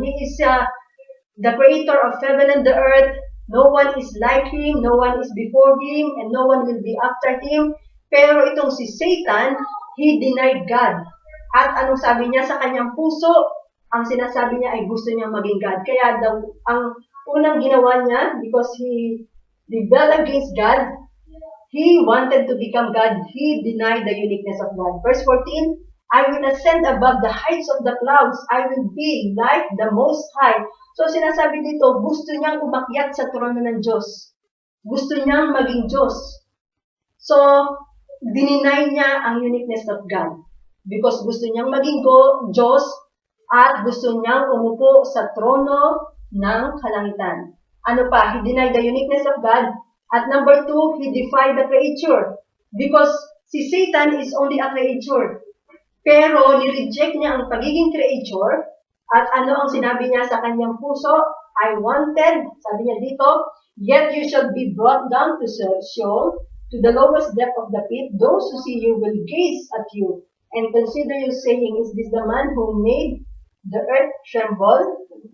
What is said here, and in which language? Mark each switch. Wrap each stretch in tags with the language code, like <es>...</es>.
<en>He is the creator of heaven and the earth. No one is like him, no one is before him, and no one will be after him.</en> <tl>Pero itong si Satan,</tl> <en>he denied God.</en> <tl>At anong sabi niya sa kanyang puso? Ang sinasabi niya ay gusto niyang maging God. Kaya ang unang ginawa niya,</tl> <en>because he rebelled against God, he wanted to become God. He denied the uniqueness of God. Verse 14, I will ascend above the heights of the clouds. I will be like the Most High.</en> <tl>So sinasabi dito, gusto niyang umakyat sa trono ng Diyos. Gusto niyang maging Diyos. So, dininay niya ang</tl> <en>uniqueness of God.</en> <tl>Because gusto niyang maging Diyos at gusto niyang umupo sa trono ng kalangitan. Ano pa?</tl> <en>He denied the uniqueness of God. At number 2, he defied the creature.</en> <tl>Because si Satan</tl> <en>is only a creature.</en> <tl>Pero ni-reject niya ang pagiging creature. At ano ang sinabi niya sa kanyang puso?</tl> <en>I wanted,</en> <tl>sabi niya dito,</tl> <en>yet you shall be brought down to Sheol, to the lowest depth of the pit. Those who see you will gaze at you and consider you, saying, is this the man who made the earth tremble?</en>